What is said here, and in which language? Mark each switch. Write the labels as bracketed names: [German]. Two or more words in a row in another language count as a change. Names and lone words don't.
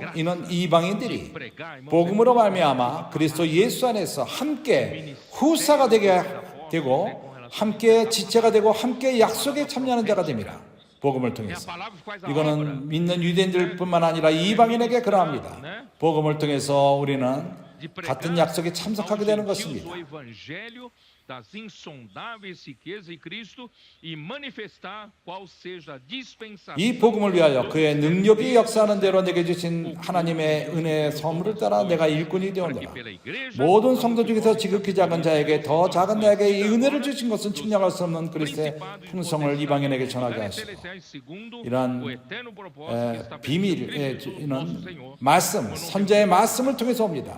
[Korean] 이는 이방인들이 복음으로 말미암아 그리스도 예수 안에서 함께 후사가 되고 함께 지체가 되고 함께 약속에 참여하는 자가 됩니다. 복음을 통해서. 이거는 믿는 유대인들뿐만 아니라 이방인에게 그러합니다. 복음을 통해서 우리는 같은 약속에 참석하게 되는 것입니다. [Portuguese] das insondáveis riquezas de Cristo e manifestar qual seja a dispensação. [Korean] 이 복음을 위하여 그의 능력이 역사하는 대로 내게 주신 하나님의 은혜의 선물을 따라 내가 일꾼이 되었노라. 모든 성도 중에서 지극히 작은 자에게 더 작은 자에게 이 은혜를 주신 것은 측량할 수 없는 그리스도의 풍성을 이방인에게 전하게 하시고 이러한 비밀의 말씀, 선자의 말씀을 통해서 옵니다.